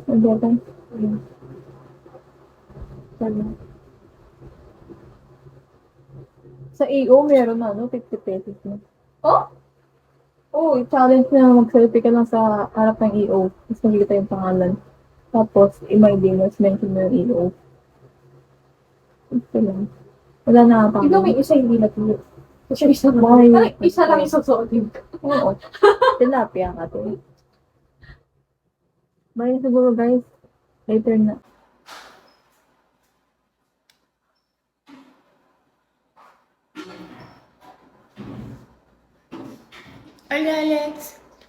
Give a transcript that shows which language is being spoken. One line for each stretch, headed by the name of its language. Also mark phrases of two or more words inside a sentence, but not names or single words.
Filipino: Ang gata. Sana. Sa EO, meron na, no? 50 pesos na. Oh? Oo, i-challenge na mag-selfie ka lang sa harap ng EO. Tapos nakikita yung pangalan. Tapos, i-my diners, mention mo yung EO. Ito lang. Wala na ata. Ikaw may isa hindi natuloy. Kasi isa na. Bakit? Ay, isa lang yung susuotin. Oo. Tilapia ka to. Bye na siguro, guys. Later na. Hola, Alex.